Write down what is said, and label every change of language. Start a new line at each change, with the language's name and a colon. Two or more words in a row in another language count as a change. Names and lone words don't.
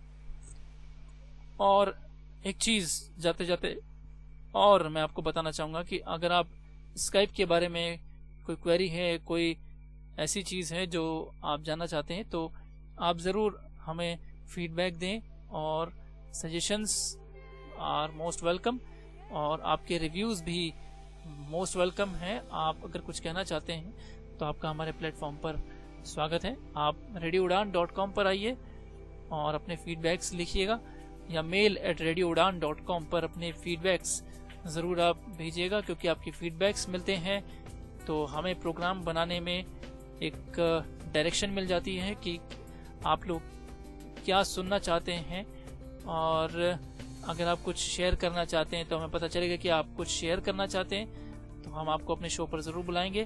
Hindi: और एक चीज जाते जाते और मैं आपको बताना चाहूंगा कि अगर आप स्काइप के बारे में कोई क्वेरी है, कोई ऐसी चीज है जो आप जानना चाहते हैं, तो आप जरूर हमें फीडबैक दें और
English: suggestions are most welcome,
Hindi: और आपके रिव्यूज भी
English: most welcome
Hindi: हैं। आप अगर कुछ कहना चाहते हैं तो आपका हमारे प्लेटफॉर्म पर स्वागत है। आप radioudan.com पर आइए और अपने फीडबैक्स लिखिएगा, या mail@radioudan.com पर अपने फीडबैक्स जरूर आप भेजिएगा, क्योंकि आपके फीडबैक्स मिलते हैं तो हमें प्रोग्राम बनाने में एक डायरेक्शन मिल जाती है कि आप लोग क्या सुनना चाहते हैं। और अगर आप कुछ शेयर करना चाहते हैं तो हमें पता चलेगा कि आप कुछ शेयर करना चाहते हैं, तो हम आपको अपने शो पर जरूर बुलाएंगे।